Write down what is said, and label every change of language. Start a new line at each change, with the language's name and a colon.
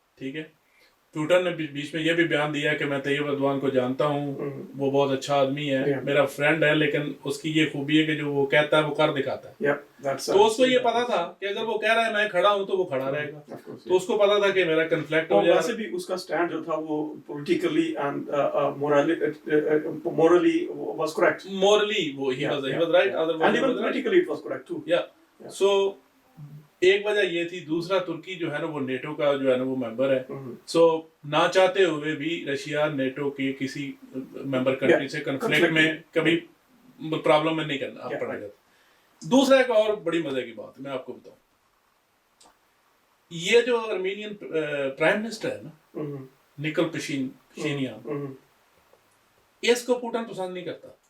Urdu: ٹھیک ہے, پوٹن نے بیچ میں یہ بھی بیان دیا کہ میں طیب اردوان کو جانتا ہوں, وہ بہت اچھا آدمی ہے, میرا فرینڈ ہے, لیکن اس کی یہ خوبی ہے کہ جو وہ کہتا ہے وہ کر دکھاتا ہے. تو اس کو یہ پتا تھا کہ اگر وہ کہہ رہا ہے میں کھڑا ہوں تو وہ کھڑا رہے گا. تو اس کو پتا تھا کہ میرا کنفلکٹ ہو جائے. ویسے بھی اس کا سٹینڈ جو تھا وہ
English: Politically and morally was correct.
Urdu: Morally وہ
English: he was right, and even politically it was correct too.
Urdu: سو ایک وجہ یہ تھی. دوسرا ترکی جو ہے نا وہ نیٹو کا جو ہے نا وہ ممبر ہے. سو نہ چاہتے ہوئے بھی رشیا نیٹو کے کسی ممبر کنٹری سے کنفلکٹ میں کبھی پرابلم میں نہیں کرنا پڑے گا. دوسرا ایک اور بڑی مزے کی بات میں آپ کو بتاؤں, یہ جو ارمینین پرائم منسٹر ہے نا نکل پشینیان, اس کو پوٹن پسند نہیں کرتا.